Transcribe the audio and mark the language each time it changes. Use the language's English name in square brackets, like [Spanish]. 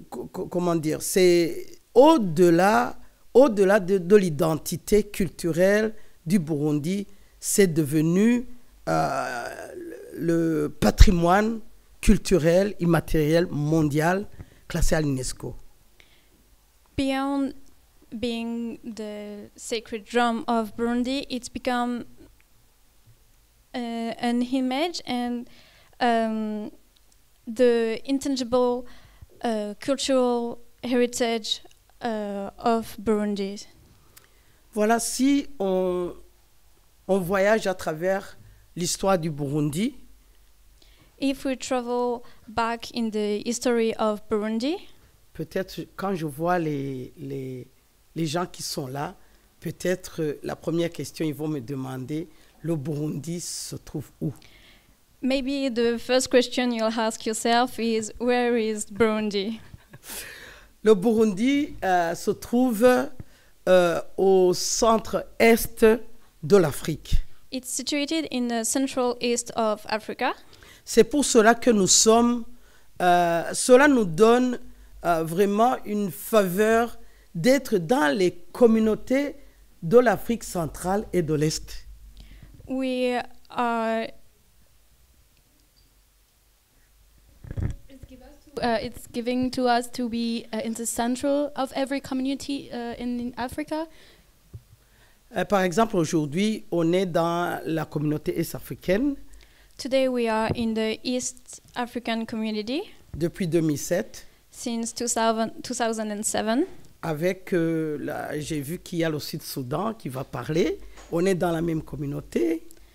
[French] comment dire, c'est au-delà de l'identité culturelle du Burundi, c'est devenu le patrimoine culturel immatériel mondial classé à l'UNESCO. [English] Beyond being the sacred drum of Burundi, it's become an image and the intangible cultural heritage of Burundi. [French] Voilà, si on voyage à travers l'histoire du Burundi, [English] if we travel back in the history of Burundi, [French] peut-être quand je vois les gens qui sont là, peut-être la première question, ils vont me demander, le Burundi se trouve où? [English] Maybe the first question you'll ask yourself is, where is Burundi? [French] Le Burundi se trouve au centre-est de l'Afrique. [English] It's situated in the central east of Africa. [French] C'est pour cela que nous sommes, cela nous donne vraiment une faveur d'être dans les communautés de l'Afrique centrale et de l'Est. [English] We are it's giving to us to be in the central of every community in Africa. [French] Par exemple, aujourd'hui, on est dans la communauté est-africaine. [English] Today we are in the East African community [French] depuis 2007. [English] since 2007. [French] Avec, j'ai vu qu'il y a le Sud-Soudan qui va parler. On est dans la même communauté.